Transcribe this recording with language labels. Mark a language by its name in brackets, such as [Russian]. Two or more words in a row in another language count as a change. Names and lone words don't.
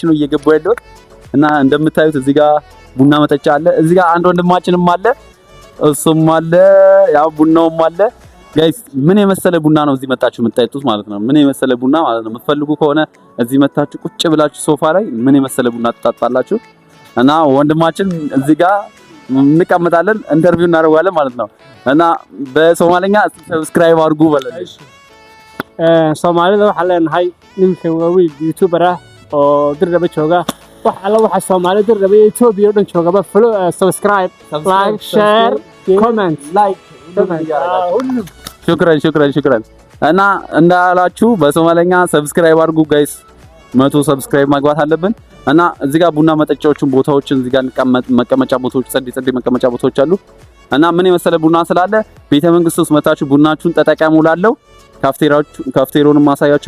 [Amharic] ነው እየገባው ያለው። እና እንደምታዩት እዚህ ጋር ቡና መጠጫ አለ። እዚህ ጋር አንድ ወንድማችንም አለ፣ እሱም አለ፣ ያው ቡናውም አለ። ጋይስ ምን የመሰለ ቡና ነው እዚህ መጣችሁ የምትጠጡት ማለት ነው። ምን የመሰለ ቡና ማለት ነው። የምትፈልጉ ከሆነ እዚህ መታችሁ ቁጭ ብላችሁ ሶፋ ላይ ምን የመሰለ ቡና ትጠጣላችሁ። እና ወንድማችን እዚህ ጋር እንቀመጣለን፣ ኢንተርቪው እናደርጋለን ማለት ነው። እና በሶማሊኛ ሰብስክራይብ አድርጉ በለን። [Somali] Soomaalida waxa leenahay ninka waa wiil YouTuber ah oo dirraba jooga wax alla waxa Soomaali dirraba Ethiopia oo dhan jooga ba [English] follow subscribe like share comment [Amharic] ሹክራን እና እንዳላችሁ በሶማሊኛ ሰብስክራይብ አድርጉ ጋይስ። 100 ሰብስክራይብ ማግባት አለብን። እና እዚህ ጋር ቡና መጠጫዎችን ቦታዎችን እዚህ ጋር መቀመጫ ቦታዎች ጸድ መቀመጫ ቦታዎች አሉ። እና ምን የመሰለ ቡና ስላለ ቤተ መንግስት ውስጥ መታችሁ ቡናችሁን ተጠቀሙ ላለው ካፍቴሪያውን ማሳያችሁ